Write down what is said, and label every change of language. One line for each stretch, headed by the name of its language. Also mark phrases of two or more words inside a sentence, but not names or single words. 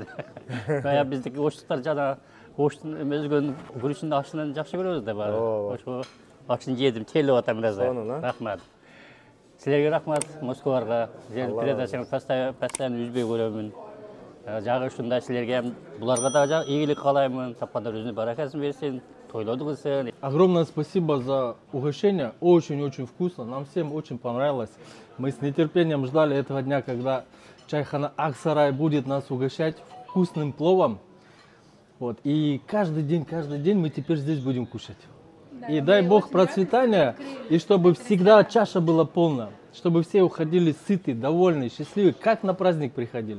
Kyrgyz: Бая биздики оштуктар жана оштун өзгөн күрүчүнүн ашынан жакшы көрөбүз да баары. Ошо ашын жедим, телеп атам biraz. Рахмат. Силерге рахмат, Москвага. Передачаңыз постоянно үзбөй көрөмүн. Жагы ушундай силерге буларга да ийгилик каалаймын. Тапкандар өзүнө баракасын берсин, тойлоду кылсын.
Russian: Огромное спасибо за угощение. Очень-очень вкусно. Нам всем очень понравилось. Мы с нетерпением ждали этого дня, когда чайхана Аксарай будет нас угощать вкусным пловом. Вот. И каждый день мы теперь здесь будем кушать. И дай Бог процветания, и чтобы всегда чаша была полна, чтобы все уходили сытые, довольные, счастливые, как на праздник приходили.